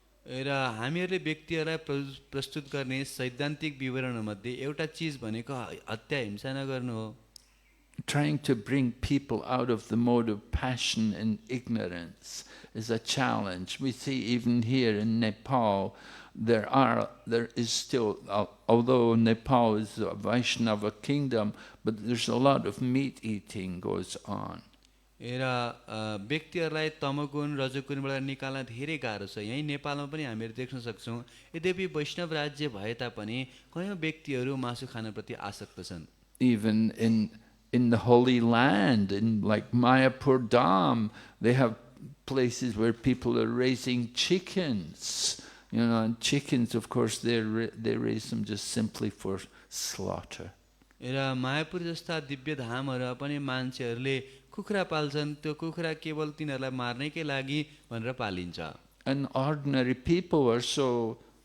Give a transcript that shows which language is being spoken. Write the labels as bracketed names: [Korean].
[Nepali] र हामीहरूले व्यक्तिहरूलाई प्रस्तुत गर्ने सैद्धान्तिक विवरणमध्ये एउटा चीज भनेको हत्या हिंसा नगर्नु हो. [English] Trying to bring people out of the mode of passion and ignorance is a challenge. We see even here in Nepal, there is still, although Nepal is a Vaishnava kingdom, but there's a lot of meat eating goes on. [Nepali] र व्यक्तिहरूलाई तमोगुण रजोगुणबाट निकाल्न धेरै गाह्रो छ. यही नेपालमा पनि हामीहरू देख्न सक्छौँ. यद्यपि वैष्णव राज्य भए तापनि कयौँ व्यक्तिहरू मासु खानप्रति आसक्त छन्. [English] Even in the Holy Land, in like Mayapur Dham, they have places where people are raising chickens. You know, and chickens, of course, they raise them just simply for slaughter. [Nepali] र मायापुर जस्ता दिव्य धामहरू पनि मान्छेहरूले कुखुरा पाल्छन्. त्यो कुखुरा केवल तिनीहरूलाई मार्नैकै लागि भनेर पालिन्छ. [English] And ordinary people are so